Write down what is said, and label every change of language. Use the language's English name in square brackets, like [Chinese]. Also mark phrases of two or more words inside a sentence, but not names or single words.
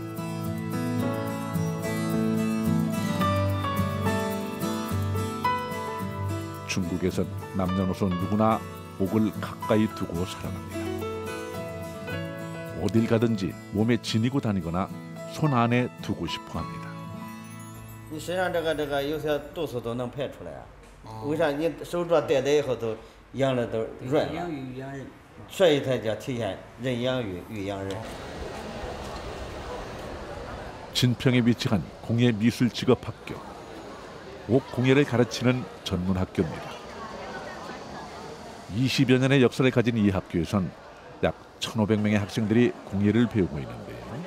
[Korean] 중국에선 남녀노소 누구나 옥을 가까이 두고 살아갑니다. 어딜 가든지 몸에 지니고 다니거나 손 안에 두고 싶어 합니다. [Chinese] 你身上有些毒素都能排出来啊。为啥你手镯戴在以后都养的都润了？所以才叫体现人养玉，玉养人。 [Korean] 진평에 위치한 공예미술직업학교. 옥공예를 가르치는 전문 학교입니다. 20여 년의 역사를 가진 이 학교에선 약 1,500명의 학생들이 공예를 배우고 있는데요.